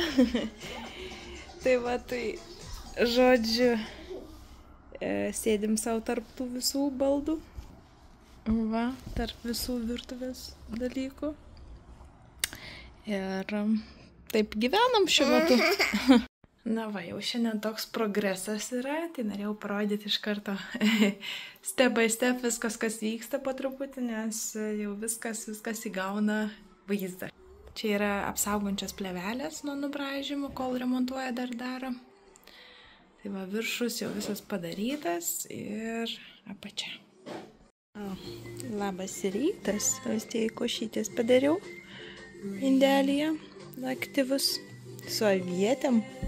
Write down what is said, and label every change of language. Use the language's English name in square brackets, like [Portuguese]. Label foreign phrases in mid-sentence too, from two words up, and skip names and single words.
[Lithuanian] Tai va, tai žodžiu, sėdim savo tarp tų visų baldų. Va, tarp visų virtuvės dalykų. Ir taip gyvenam šiuo metu. Na va, jau šiandien toks progresas yra, tai norėjau parodyti iš karto [English] step by step [Lithuanian] viskas, kas vyksta po truputį, nes jau viskas įgauna vaizdą. Čia yra apsaugančios plėvelės nuo nubraižymų, kol remontuoja dar daro. Tai va, viršus jau visas padarytas ir apačia. Labas rytas, Austėjai košytės padariau indelyje, aktyvus, su avietėm.